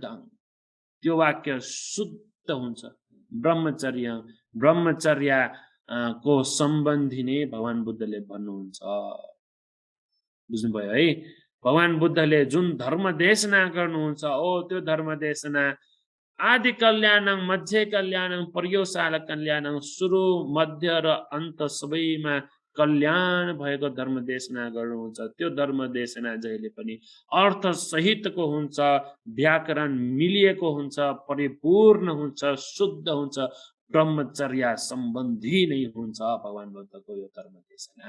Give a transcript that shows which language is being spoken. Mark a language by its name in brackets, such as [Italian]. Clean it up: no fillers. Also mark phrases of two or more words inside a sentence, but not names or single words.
[Nepali] त्यो वाक्य शुद्ध हुन्छ। ब्रह्मचर्य को सम्बन्धी नै भगवान बुद्धले भन्नुहुन्छ। बुझ्नुभयो है? भगवान बुद्धले जुन धर्म देशना गर्नुहुन्छ त्यो धर्म देशना [Sanskrit] आदि कल्याणं मध्य कल्याणं पर्यवसान कल्याणं [Nepali] सुरु मध्य र अन्त सबैमा कल्याण भएको धर्म देशना गर्नुहुन्छ। त्यो धर्म देशना जहिले पनि अर्थ सहितको हुन्छ, व्याकरण मिलिएको हुन्छ, परिपूर्ण हुन्छ, शुद्ध हुन्छ, ब्रह्मचर्य सम्बन्धी नै हुन्छ भगवान बुद्धको यो धर्म देशना।